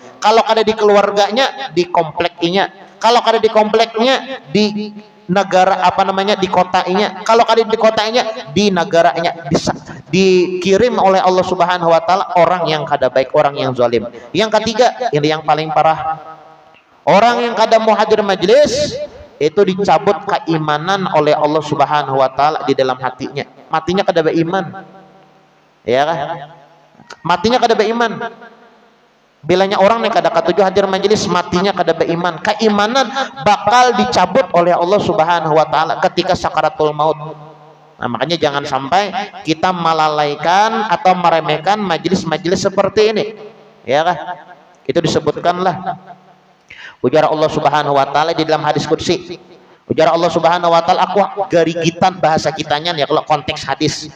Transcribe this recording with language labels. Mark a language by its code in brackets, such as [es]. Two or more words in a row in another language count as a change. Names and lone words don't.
[bjn] Kalau ada di keluarganya, di kompleknya. Kalau ada di kompleknya, di negara di kotanya. Kalau ada di kotanya, di negaranya, dikirim oleh Allah [ar] سبحانه وتعالى [bjn] orang yang kada baik, orang yang zalim. Yang ketiga, ini yang paling parah. Orang yang kada mau hadir majelis itu dicabut keimanan oleh Allah [ar] سبحانه وتعالى [bjn] di dalam hatinya. Matinya kada beriman. Ya kan? Matinya kada beriman. Bilanya orang yang kada katuju hadir majelis, matinya kada beriman. Keimanan bakal dicabut oleh Allah [ar] سبحانه وتعالى [bjn] ketika sakaratul maut. Nah, makanya jangan sampai kita melalaikan atau meremehkan majelis-majelis seperti ini. Ya kan? Itu disebutkanlah ujar Allah [ar] سبحانه وتعالى [bjn] di dalam hadis qudsi. Ujar Allah [ar] سبحانه وتعالى, [bjn] aku garigitan bahasa kitanya ya kalau konteks hadis.